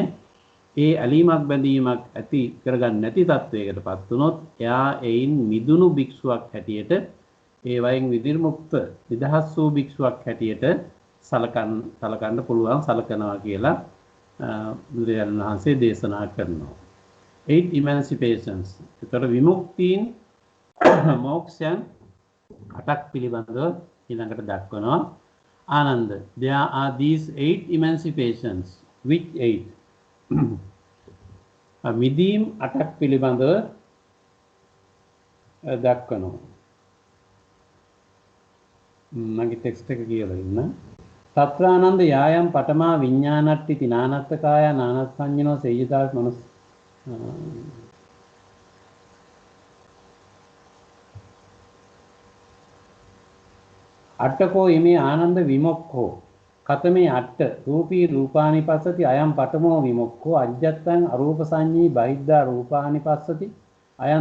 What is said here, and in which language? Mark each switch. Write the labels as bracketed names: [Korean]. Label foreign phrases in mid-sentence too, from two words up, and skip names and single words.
[Sinhala] ඒ ඇලීමක් බැඳීමක් ඇති කරගන්නේ නැති තත්වයකටපත් වුණොත් එයා එයින් මිදුණු භික්ෂුවක් හැටියට, ඒ වයින් විදිර්මුක්ත නිදහස් වූ භික්ෂුවක් හැටියට සලකන්න පුළුවන්, සලකනවා කියලා බුදුරජාණන් වහන්සේ දේශනා කරනවා. [English] 8 emancipations. [Sinhala] ඒතර විමුක්තියන් මොක්ෂයන් 8ක් පිළිබඳව ඊළඟට දක්වනවා. ආනන්ද, [English] there are these 8 emancipations. Which 8? [Sinhala] මිදීම් 8ක් පිළිබඳව දක්වනවා. මගේ ටෙක්ස්ට් එක කියලා ඉන්න. [Pali] තත්‍රානන්ද යායම් පඨමා විඥානට්ටි තිනානත්තකාය නානස්සඤ්ඤනෝ සේයදාස් මනස් අට්ඨකෝ ඉමේ ආනන්ද විමුක්ඛෝ කතමේ අට්ඨ රූපී රූපානි පස්සති අයම් පඨමෝ විමුක්ඛෝ අජ්ජත්තං අරූප සංඤී බහිද්ධා රූපානි පස්සති අයම්